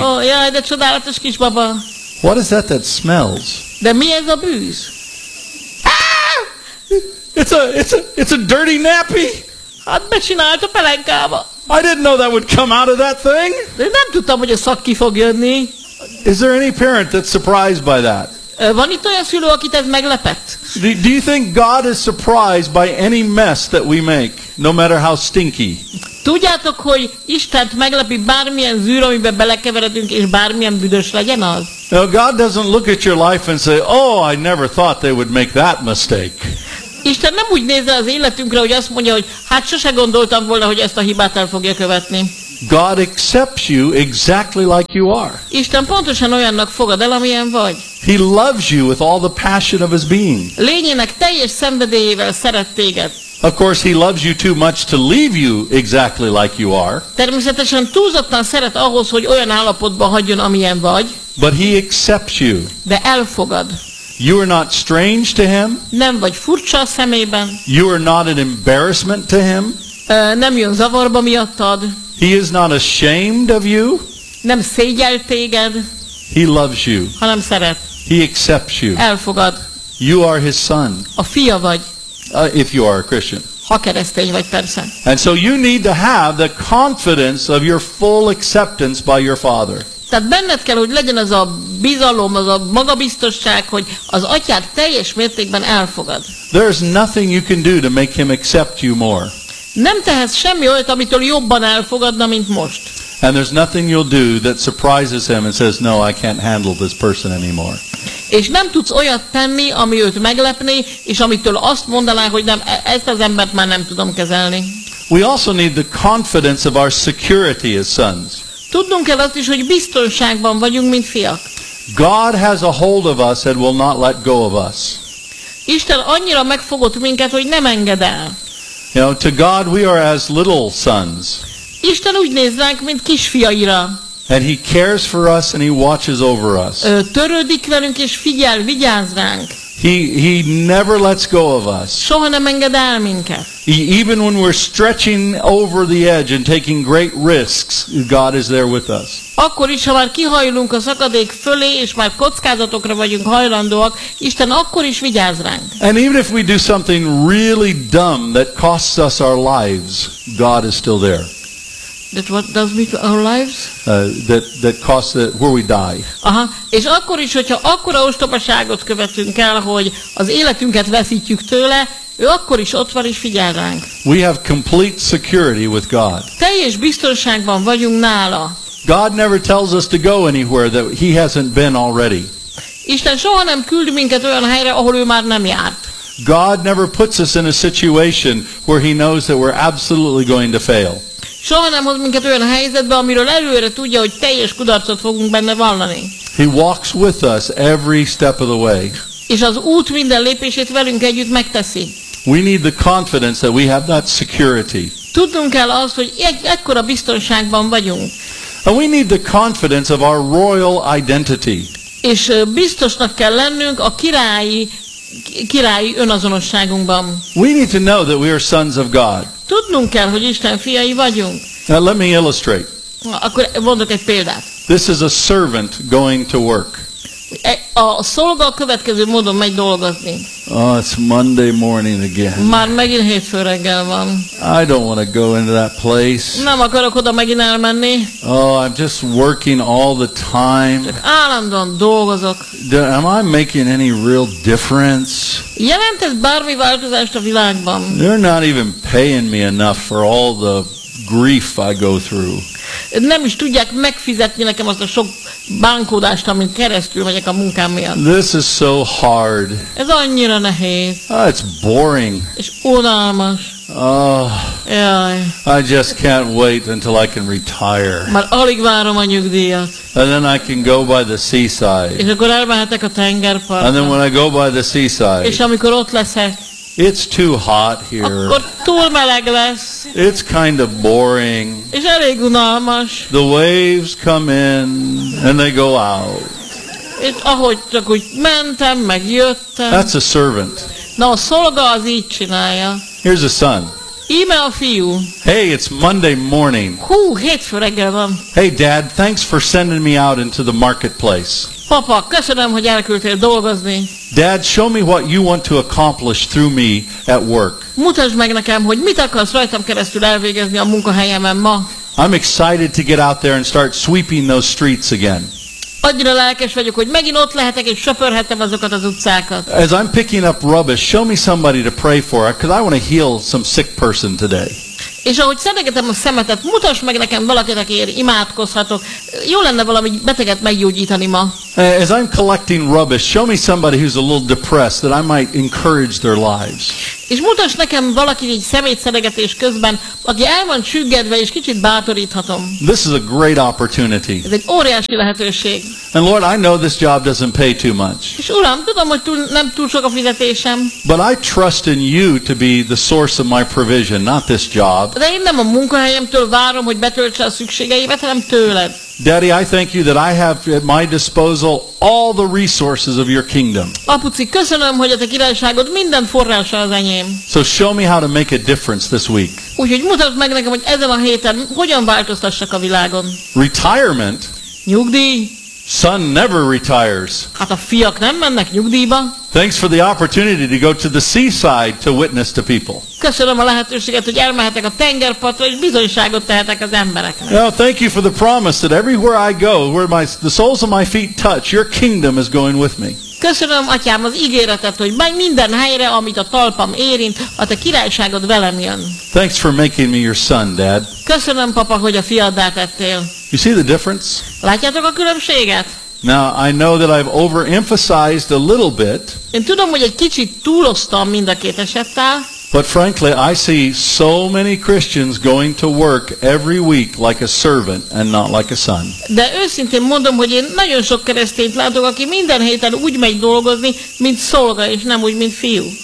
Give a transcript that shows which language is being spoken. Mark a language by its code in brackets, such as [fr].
[en] Oh, yeah, [hu] de csodálatos kisbaba. [en] What is that smells? [hu] De mi ez a bűz? [en] It's a dirty nappy. [hu] Hát becsinált a pelenkába. [en] I didn't know that would come out of that thing. [hu] Én nem tudtam, hogy a szak ki fog jönni. [en] Is there any parent that's surprised by that? [hu] Van itt olyan szülő, akit ez meglepett? [en] Do you think God is surprised by any mess that we make, no matter how stinky? [hu] Tudjátok, hogy Istent meglepi bármilyen zűr, amiben belekeveredünk, és bármilyen büdös legyen az? [en] Now God doesn't look at your life and say, "Oh, I never thought they would make that mistake." [hu] Isten nem úgy nézze az életünkre, hogy azt mondja, hogy hát sose gondoltam volna, hogy ezt a hibát el fogja követni. [en] God accepts you exactly like you are. [hu] Isten pontosan olyannak fogad el, amilyen vagy. [en] He loves you with all the passion of his being. [hu] Lényének teljes szenvedélyével szeret téged. [en] Of course, he loves you too much to leave you exactly like you are. [hu] Természetesen túlzottan szeret ahhoz, hogy olyan állapotban hagyjon, amilyen vagy. [en] But he accepts you. [hu] De elfogad. [en] You are not strange to him. [hu] Nem vagy furcsa a szemében. [en] You are not an embarrassment to him. [hu] Nem jön zavarba miattad. [en] He is not ashamed of you. [hu] Nem szégyel téged. [en] He loves you. [hu] Hanem szeret. [en] He accepts you. [hu] Elfogad. [en] You are his son. [hu] A fia vagy. [en] If you are a Christian. [hu] Ha keresztény vagy, persze. [en] And so you need to have the confidence of your full acceptance by your father. [hu] Tehát benned kell, hogy legyen az a bizalom, az a magabiztosság, hogy az atyád teljes mértékben elfogad. [en] There's nothing you can do to make him accept you more. [hu] Nem tehetsz semmi olyat, amitől jobban elfogadna, mint most. [en] And there's nothing you'll do that surprises him and says, "No, I can't handle this person anymore." [hu] És nem tudsz olyat tenni, ami őt meglepni, és amitől azt mondaná, hogy nem, ezt az embert már nem tudom kezelni. [en] We also need the confidence of our security as sons. [hu] Tudnunk kell azt is, hogy biztonságban vagyunk, mint fiak. [en] God has a hold of us and will not let go of us. [hu] Isten annyira megfogott minket, hogy nem enged el. [en] You know, to God we are as little sons. [hu] Isten úgy néz ránk, mint kisfiaira. [en] And he cares for us and he watches over us. [hu] Törődik velünk és figyel, vigyáz ránk. [en] He never lets go of us. [hu] Soha nem enged el minket. [en] Even when we're stretching over the edge and taking great risks, God is there with us. [hu] Akkor is, ha már kihajlunk a szakadék fölé, és már kockázatokra vagyunk hajlandóak, Isten akkor is vigyáz ránk. [en] And even if we do something really dumb that costs us our lives, God is still there. That what does mean to our lives? That costs the, where we die. Aha. [hu] És akkor is, hogyha akkora ostobaságot követünk el, hogy az életünket veszítjük tőle, ő akkor is ott van és figyel ránk. [en] We have complete security with God. [hu] Teljes biztonságban vagyunk nála. [en] God never tells us to go anywhere that he hasn't been already. [hu] Isten soha nem küld minket olyan helyre, ahol ő már nem járt. [en] God never puts us in a situation where he knows that we're absolutely going to fail. [hu] Soha nem hoz minket olyan helyzetbe, amiről előre tudja, hogy teljes kudarcot fogunk benne vallani. [en] He walks with us every step of the way. [hu] És az út minden lépését velünk együtt megteszi. [en] We need the confidence that we have that security. [hu] Tudnunk kell azt, hogy ekkora biztonságban vagyunk. [en] And we need the confidence of our royal identity. [hu] És biztosnak kell lennünk a királyi önazonosságunkban. [en] We need to know that we are sons of God. [hu] Tudnunk kell, hogy Isten fiai vagyunk. [en] Now let me illustrate. [hu] Akkor mondok egy példát. [en] This is a servant going to work. [hu] A szolga következő módon megy dolgozni. [en] Oh, it's Monday morning again. [hu] Már megint hétfő reggel van. [en] I don't want to go into that place. [hu] Nem akarok oda megint elmenni. [en] Oh, I'm just working all the time. [hu] Csak állandóan dolgozok. [en] Am I making any real difference? [hu] Jelent ez bármi változást a világban? [en] They're not even paying me enough for all the grief I go through. [hu] Nem is tudják megfizetni nekem azt a sok bánkódást, amin keresztül megyek a munkám miatt. [en] This is so hard. [hu] Ez annyira nehéz. [en] Oh, it's boring. [hu] És unalmas. [en] I just can't wait until I can retire. [hu] Már alig várom a nyugdíjat. [en] And then I can go by the seaside. [hu] És akkor elmehetek a tengerpartra. [en] And then when I go by the seaside. [hu] És amikor ott leszek. [en] It's too hot here. [hu] Akkor túl meleg lesz. [en] It's kind of boring. [hu] És elég unalmas. [en] The waves come in and they go out. [hu] És ahogy csak úgy mentem, megjöttem. [en] That's a servant. [hu] Na, a szolga az így csinálja. [en] Here's a son. [hu] Íme a fiú. [en] Hey, it's Monday morning. [hu] Hú, hétfő reggel van. [en] Hey, Dad, thanks for sending me out into the marketplace. [hu] Papa, köszönöm, hogy elküldtél dolgozni. [en] Dad, show me what you want to accomplish through me at work. [hu] Mutasd meg nekem, hogy mit akarsz rajtam keresztül elvégezni a munkahelyemen ma. [en] I'm excited to get out there and start sweeping those streets again. [hu] Annyira lelkes vagyok, hogy megint ott lehetek és söpörhetem azokat az utcákat. [en] As I'm picking up rubbish, show me somebody to pray for, because I want to heal some sick person today. [hu] És ahogy szedegetem a szemetet, mutass meg nekem valakit, akiért imádkozhatok. Jó lenne valami beteget meggyógyítani ma. [en] As I'm collecting rubbish, show me somebody who's a little depressed that I might encourage their lives. [hu] És mutass nekem valakit egy szemétszedegetés közben, aki el van csüggedve és kicsit bátoríthatom. [en] This is a great opportunity. [hu] Ez egy óriási lehetőség. [en] And Lord, I know this job doesn't pay too much. [hu] És Uram, tudom, hogy nem túl sok a fizetésem. [en] But I trust in you to be the source of my provision, not this job. [hu] De én nem a munkahelyemtől várom, hogy betöltse a szükségeimet, hanem tőled. [en] Daddy, I thank you that I have at my disposal all the resources of your kingdom. [hu] Apuci, köszönöm, hogy a te királyságod minden forrása az enyém. [en] So show me how to make a difference this week. [hu] Úgyhogy mutasd meg nekem, hogy ezen a héten hogyan változtassak a világon. [en] Retirement? [hu] Nyugdíj? [en] Son never retires. [hu] Hát a fiak nem mennek nyugdíjba. [en] Thanks for the opportunity to go to the seaside to witness to people. [hu] Köszönöm a lehetőséget, hogy elmehetek a tengerpartra, és bizonyságot tehetek az embereknek. [en] Now, thank you for the promise that everywhere I go, where the soles of my feet touch, your kingdom is going with me. [hu] Köszönöm, Atyám, az ígéretet, hogy menj minden helyre, amit a talpam érint, a te királyságod velem jön. [en] Thanks for making me your son, Dad. [hu] Köszönöm, Papa, hogy a fiaddá tettél. [en] You see the difference? [hu] Látjátok a különbséget? [en] Now, I know that I've overemphasized a little bit. [hu] Én tudom, hogy egy kicsit túloztam mind a két esettel. [en] But frankly, I see so many Christians going to work every week like a servant and not like a son. [hu] De őszintén mondom, hogy én nagyon sok keresztényt látok, aki minden héten úgy megy dolgozni, mint szolga, és nem úgy, mint fiú.